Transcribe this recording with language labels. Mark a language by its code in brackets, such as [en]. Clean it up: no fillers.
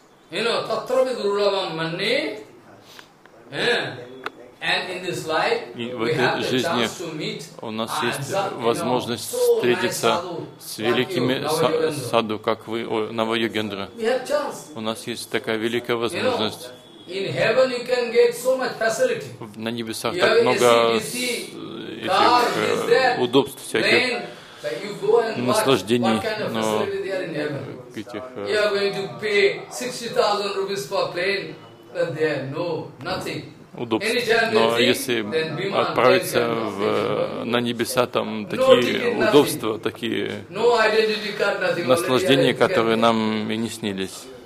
[en] You know, [sa] tatravi durlabham manne, [en] and in this life, [ru] и в этой жизни у нас есть возможность встретиться с великими саду, как вы, Навайогендра. У нас есть такая великая возможность. [en] In heaven you can get so much facility. [ru] На небесах так много этих удобств всяких, наслаждений, но этих. [en] You are going to pay 60,000 rupees for plane, but there no nothing. [ru] Удобств. Но если отправиться в, на небеса, там такие удобства, такие наслаждения, которые нам и не снились.